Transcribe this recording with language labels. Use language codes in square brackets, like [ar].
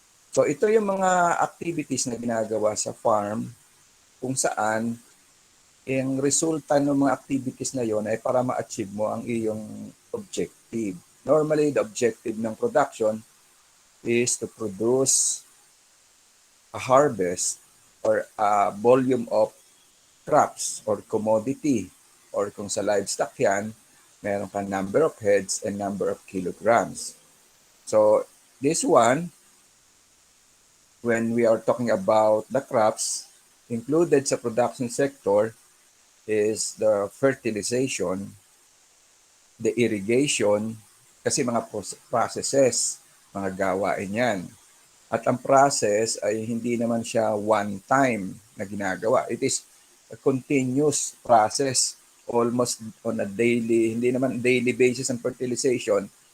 [tl] So, ito yung mga activities na ginagawa sa farm kung saan yung resulta ng mga activities na yon ay para ma-achieve mo ang iyong objective. [en] Normally, the objective ng production is to produce a harvest or a volume of crops or commodity, or [tl] kung sa livestock yan, meron kang [en] number of heads and number of kilograms. So this one, when we are talking about the crops, included sa production sector is the fertilization, the irrigation, [tl] kasi mga processes, mga gawain yan. At ang process ay hindi naman siya one time na ginagawa. [en] It is a continuous process almost on a daily, [tl] hindi naman daily basis ang fertilization.